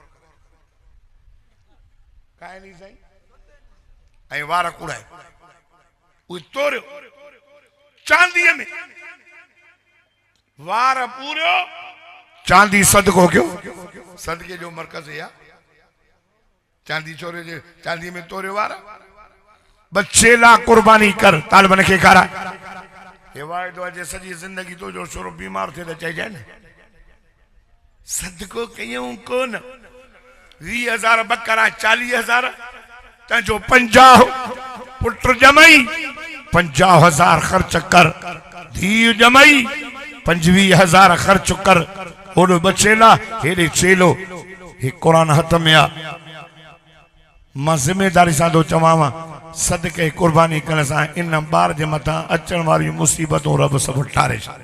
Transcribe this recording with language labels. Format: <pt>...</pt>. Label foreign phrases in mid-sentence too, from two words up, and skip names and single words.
<sd>काए नी साईं ऐं वार कुड़ाए उहे तोरियो चांदीअ में वार पूरियो चांदी सदको कयो सदके जो मरकज़ आहे चांदी छोरे जे चांदी में तोरियो वार 2 लाख कुर्बानी कर तालिबन खे खाराए हे वाइदो आहे सॼी ज़िंदगी तो जो छोरो बीमार थिए त चइजाए न सदको कयूं कोन 20,000 बकरा 40,000 तुंहिंजो 50 पुट ॼमई 50,000 ख़र्च कर धीउ ॼमई 25,000 ख़र्च कर ओॾो 2 चेला हेॾे चेलो हे क़ुरान हथ में आहे मां ज़िमेदारी सां थो चवां सदके कुर्बानी करण सां इन ॿार जे मथां अचण वारी मुसीबतूं रब सभु ठारे</sd>